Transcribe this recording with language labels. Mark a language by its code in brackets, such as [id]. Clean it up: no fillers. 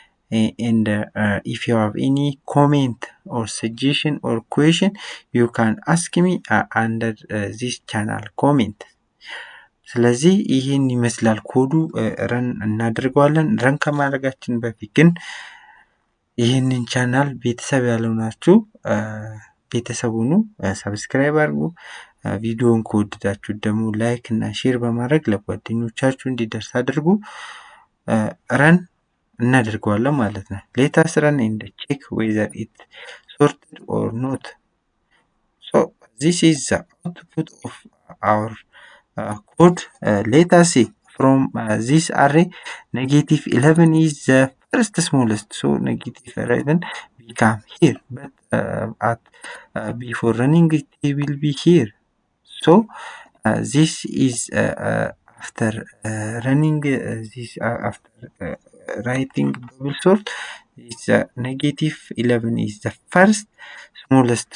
[en] And if you have any comment or suggestion or question, you can ask me under this channel comment. [am] ስለዚህ ይህን ይመስላል ኮዱ። ረን እናደርገዋለን። ረን ከማድረጋችን በፊት ግን ይህንን ቻናል ቤተሰብ ያልሆናችሁ ቤተሰብ ሁኑ፣ ሰብስክራይብ አድርጉ። ቪዲዮውን ከወደዳችሁ ደግሞ ላይክ እና ሼር በማድረግ ለጓደኞቻችሁ እንዲደርስ አድርጉ። ረን እናደርገዋለን ማለት ነው። [en] ሌታስ ረን ኤንድ ቼክ ዌዘር ኢት ሶርትድ ኦር ኖት። ሶ ዚስ ኢዝ ዘ አውትፑት ኦፍ አወር code. Let us see from this array -11 is the first smallest, so -11 become here, but before running it will be here. So this is after running this after writing BubbleSort, is -11 is the first smallest.